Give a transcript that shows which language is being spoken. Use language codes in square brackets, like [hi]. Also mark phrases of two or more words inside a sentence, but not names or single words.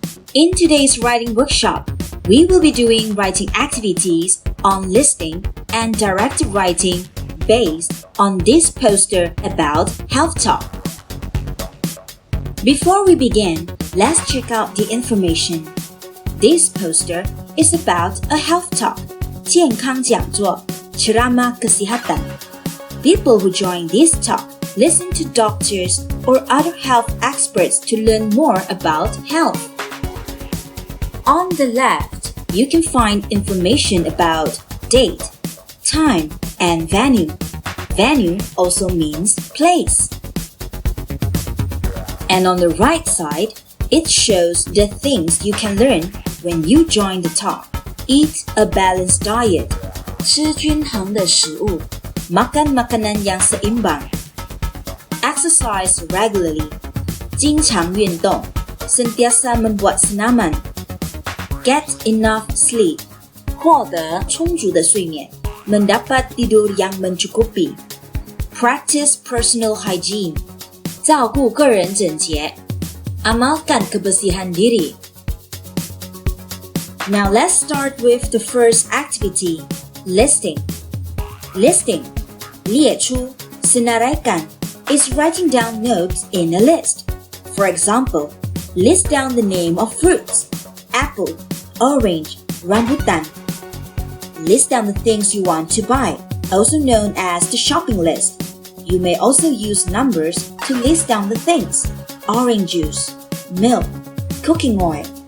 [en] In today's writing workshop, we will be doing writing activities on listening and directed writing based on this poster about health talk. Before we begin, let's check out the information. This poster is about a health talk, [zh] 健康讲座, [ms] ceramah kesihatan. [en] People who join this talk listen to doctors or other health experts to learn more about health. On the left, you can find information about date, time, and venue. Venue also means place. And on the right side, it shows the things you can learn when you join the talk. Eat a balanced diet. [zh] 吃均衡的食物. [ms] Makan makanan yang seimbang. [en] Exercise regularly. [zh] 经常运动. [ms] Sentiasa membuat senaman. [en] Get enough sleep. [zh] 获得充足的睡眠. [ms] Mendapat tidur yang mencukupi. [en] Practice personal hygiene. [zh] 照顾个人整洁. [ms] Amalkan kebersihan diri. [en] Now let's start with the first activity, listing. Listing, 列出, [ms] senaraikan, [en] is writing down notes in a list. For example, list down the name of fruits, apple, orange, rambutan. List down the things you want to buy, also known as the shopping list. You may also use numbers to list down the things, orange juice, milk, cooking oil.